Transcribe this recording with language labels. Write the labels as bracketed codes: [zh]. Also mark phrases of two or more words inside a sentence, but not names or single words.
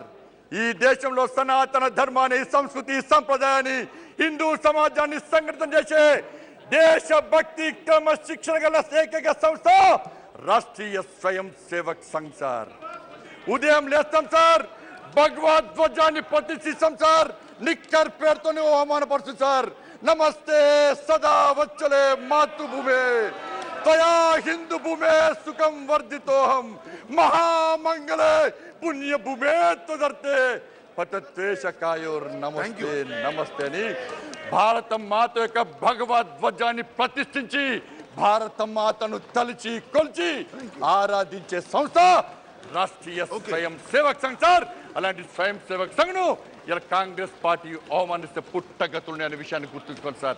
[te] ఈ దేశంలో సనాతన ధర్మాన్ని, సంస్కృతి, సంప్రదాయాన్ని, హిందూ సమాజాన్ని సంఘటితం చేసే దేశభక్తి క్రమశిక్షణ గల ఏకైక సంస్థ రాష్ట్రీయ స్వయం సేవక్ సంఘ్ సార్. ఉదయం లేస్తాం సార్, భగవద్ ధ్వజాన్ని ప్రతిష్ఠిస్తాం సార్. నిక్కర్ పేరుతోనే అవమానపరుస్తుంది సార్. [sa] నమస్తే సదా వచ్చలే మాతృభూమి, त्वया हिंदू भूमे सुखम वर्धितोहम महामंगले पुण्य भूमे तदर्थे పతత్వేషకాయోర్ నమస్తే నమస్తే [te] అని భారత మాత యొక్క భగవద్ ధ్వజాన్ని ప్రతిష్ఠించి భారత మాతను తలిచి కొల్చి ఆరాధించే సంస్థ రాష్ట్రీయ స్వయం సేవక్ సంఘ్ సార్. అలాంటి స్వయం సేవక్ సంఘ్ను ఇలా కాంగ్రెస్ పార్టీ అవమానిస్తే పుట్టగతుల్ని అనే విషయాన్ని గుర్తుంచుకోండి సార్.